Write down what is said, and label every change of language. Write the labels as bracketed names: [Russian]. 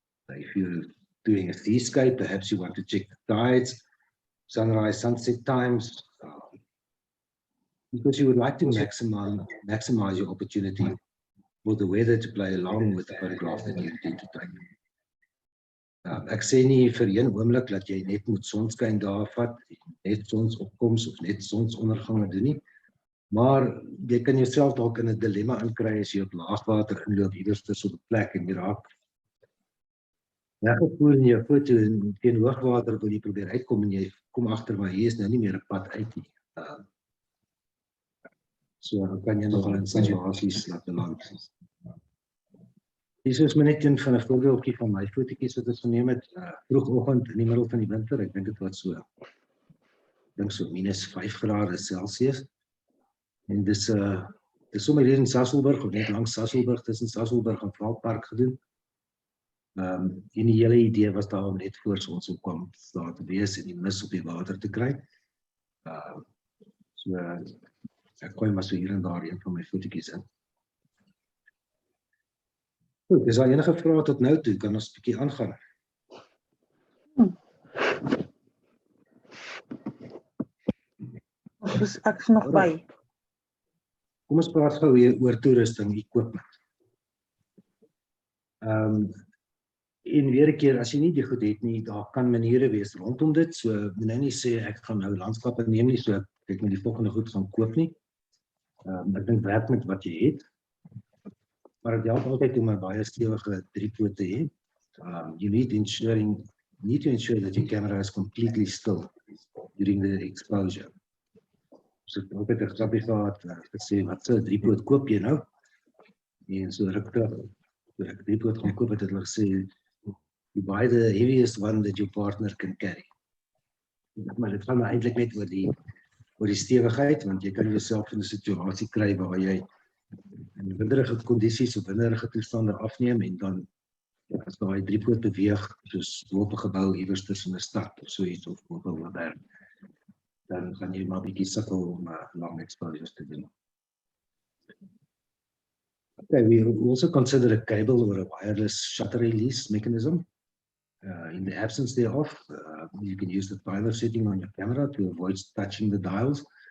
[English] If you're doing a seascape, perhaps you want to check the tides, sunrise, sunset times, because you would like to maximize your opportunity for the weather to play along with the photograph that you intend to take. [Afrikaans] Ek sê nie vir een oomblik dat jy net moet sonskyn daar vat, net sonsopkoms of net sonsondergange doen nie, maar jy kan jouself dalk in 'n dilemma inkry as jy op laagwater inloop iewers tussen op 'n plek en jy raak weggevoer in jou foto en teen hoogwater wil jy probeer uitkom en jy kom agter maar hier is nou nie meer 'n pad uit nie. So dan kan jy nogal in situasies laat beland. Hier is maar net een van 'n voorbeeldjie van my fotootjies wat ons geneem het, vroegoggend in die middel van die winter, ek dink dit was so, so -5°C. En dis sommer hier in Sasolburg, of net langs Sasolburg, tussen Sasolburg en Valpark gedoen. En die hele idee was daar om net voor sonsopkom daar te wees en die mis op die water te kry. So ek gooi maar so hier en daar een van my fotootjies in. Goed, is daar enige vrae tot nou toe? Kan ons 'n bietjie aangaan? Ek is nog by. Kom ons praat gou weer oor toerusting, equipment. En weer 'n keer, as jy nie die goed het nie, daar kan maniere wees rondom dit. So moet nou nie sê ek gaan nou landskappe neem nie, so ek moet die volgende goed gaan koop nie. Ek dink werk met wat jy het. Maar dit help altyd om 'n baie stewige driepoot te hê. [English] You need to ensure that your camera is completely still during the exposure. [Afrikaans] So ek het altyd 'n grapie gehad, gesê, wat se driepoot koop jy nou? En so ruk terug, toe ek driepoot gaan koop het hulle gesê, [English] you buy the heaviest one that your partner can carry. [Afrikaans] Maar dit gaan eintlik net oor die stewigheid, want jy kan jouself in 'n situasie kry waar jy in winderige kondisies of winderige toestande afneem en dan as daai driepoot beweeg soos op 'n gebou iewers tussen 'n stad of so iets of op 'n berg, dan gaan jy maar 'n bietjie sukkel om lang exposures te doen. [English] Okay, we also consider a cable or a wireless shutter release mechanism. In the absence thereof, you can use the timer setting on your camera to avoid touching the dials.